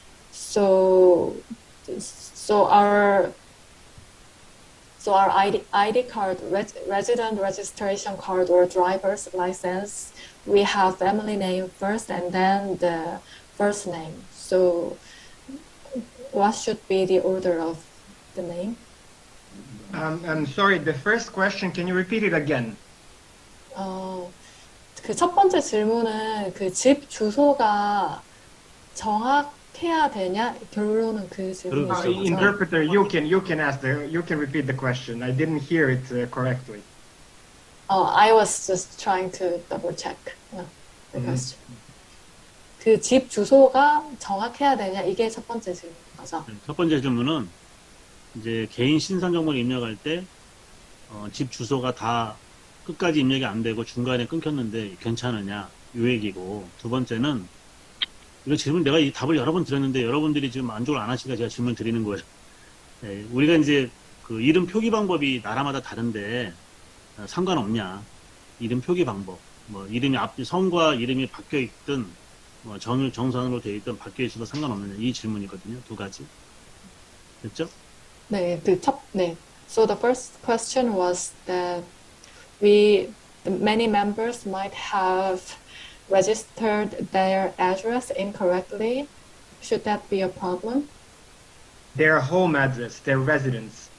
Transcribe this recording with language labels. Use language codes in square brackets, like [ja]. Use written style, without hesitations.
[en] So our ID card, resident registration card or driver's license, we have family name first and then the first name. So what should be the order of the name? I'm sorry, the first question, can you repeat it again? [ko] 그 첫 번째 질문은 그 집 주소가 정확해야 되냐? 결론은 그 질문이신 거죠? [en] Interpreter, you can repeat the question. I didn't hear it correctly. I was just trying to double check the question. [ko] 그 집 주소가 정확해야 되냐? 이게 첫 번째 질문인 거죠. 첫 번째 질문은 이제 개인 신상 정보를 입력할 때 집 주소가 다 끝까지 입력이 안 되고 중간에 끊겼는데 괜찮으냐? 요 얘기고, 두 번째는 이거 질문 내가 이 답을 여러 번 드렸는데 여러분들이 지금 만족을 안 하시니까 제가 질문 드리는 거예요. 네, 우리가 이제 그 이름 표기 방법이 나라마다 다른데 상관없냐? 이름 표기 방법, 뭐 이름이 성과 이름이 바뀌어 있든 뭐 정상으로 되어 있든 바뀌어 있어도 상관없느냐? 이 질문이거든요. 두 가지. 됐죠? 네, 네. [en] So the first question was that many members might have registered their address incorrectly. Should that be a problem? Their home address, their residence.